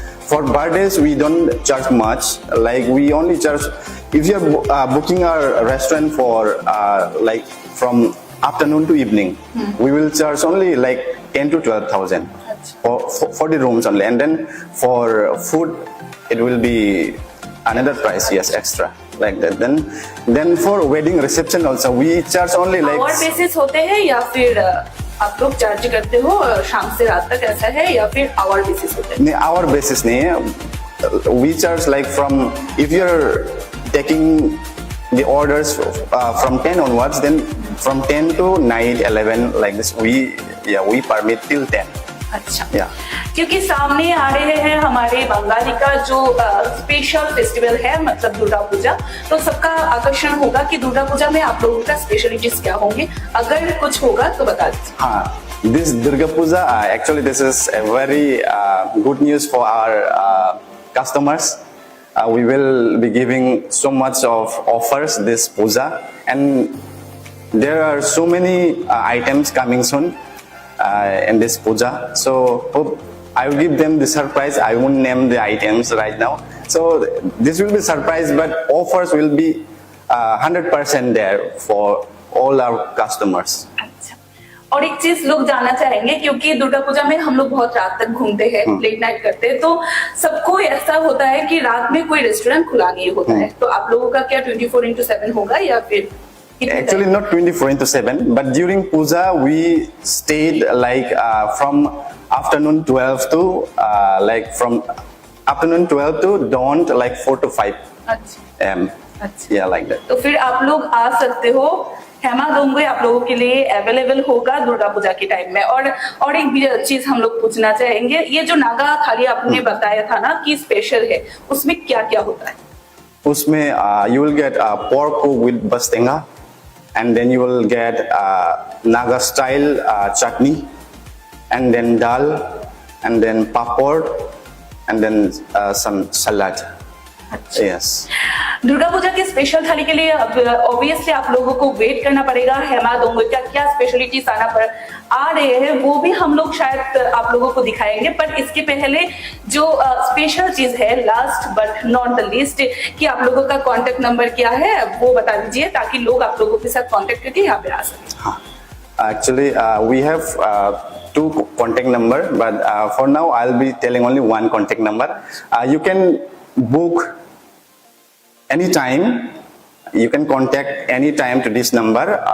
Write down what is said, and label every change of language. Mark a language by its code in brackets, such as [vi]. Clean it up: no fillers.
[en] For birthdays, we don't charge much. Like we only charge if you're booking our restaurant for like from afternoon to evening. We will charge only like 10 to 12,000 for the rooms only, and then for food it will be another price, yes, extra like that. Then for wedding reception also we charge only like [hi] our basis होते हैं या फिर आप लोग charge करते हो शाम से रात तक ऐसा है या फिर आवर बेसिस होते हैं? नहीं, [en] our basis [hi] नहीं है. [en] We charge like from, if you're taking the orders from 10 onwards, then from 10 to night 11 like this we permit till 10. [hi] अच्छा, [en] Yeah. [hi] क्योंकि सामने आ रहे हैं हमारे बंगाली का जो स्पेशल फेस्टिवल है, मतलब दुर्गा पूजा, तो सबका आकर्षण होगा कि दुर्गा पूजा में आप लोगों का स्पेशलिटीज क्या होंगे, अगर कुछ होगा तो बता दीजिए. हाँ, [en] this Durga Puja, actually this is a very good news for our customers. We will be giving so much of offers this puja, and there are so many items coming soon in this puja. So hope I will give them the surprise. I won't name the items right now. So this will be surprise, but offers will be 100% there for all our customers. [hi] अच्छा, और एक चीज लोग जानना चाहेंगे, क्योंकि दुर्गा पूजा में हम लोग बहुत रात तक घूमते हैं, लेट नाइट करते हैं, तो सबको ऐसा होता है कि रात में कोई रेस्टोरेंट खुला नहीं होता है, तो आप लोगों का क्या 24/7 होगा या फिर [en] Actually not 24/7, but during puja we stayed like from afternoon 12 to like from afternoon 12 to dawn like 4 to 5 [hi] अच्छा, [en] am. [hi] अच्छा. [en] Yeah, like that. [hi] तो फिर आप लोग आ सकते हो, हेमा दोंगे आप लोगों के लिए अवेलेबल होगा दुर्गा पूजा के टाइम में. और एक भी चीज हम लोग पूछना चाहेंगे, ये जो नागा थाली आपने बताया था ना कि स्पेशल है, उसमें क्या क्या होता है? Usme [en] you will get pork with bastenga, and then you will get Naga style chutney, and then dal, and then papad, and then some salad. Yes. [hi] Durga Puja की स्पेशल थाली के लिए ऑब्वियसली आप लोगों को वेट करना पड़ेगा. हेमा दोंगे का क्या स्पेशलिटीज आ रहे हैं वो भी हम लोग शायद आप लोगों को दिखाएंगे, पर इसके पहले जो स्पेशल चीज है, [en] last but not the least, [hi] कि आप लोगों का कांटेक्ट नंबर क्या है वो बता दीजिए, ताकि लोग आप लोगों के साथ कांटेक्ट करके यहाँ पे आ सकें. [en] Actually, we have 2 contact number, but for now I'll be telling only 1 contact number. You can book anytime. You can contact anytime to this number.